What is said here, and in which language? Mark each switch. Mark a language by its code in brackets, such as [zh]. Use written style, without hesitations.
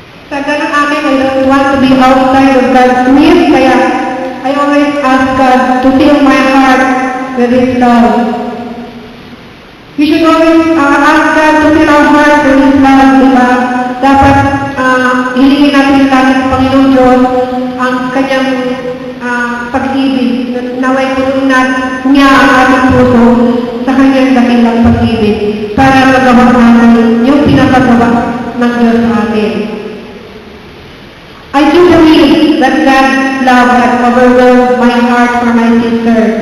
[tl] Sa ganang akin, [en] I don't want to be outside of God's will, kaya I always ask God to fill my heart with His love. We should always ask God to fill our heart with His love, diba? [tl] Dapat hilingin natin lagi sa Panginoon Diyos ang kanyang pag-ibig. Naway puno niya ang ating puso sa kanyang dakilang pag-ibig para magawa natin yung pinapagawa ng Diyos sa atin. [en] I do believe that God's love has overwhelmed my heart for my sister.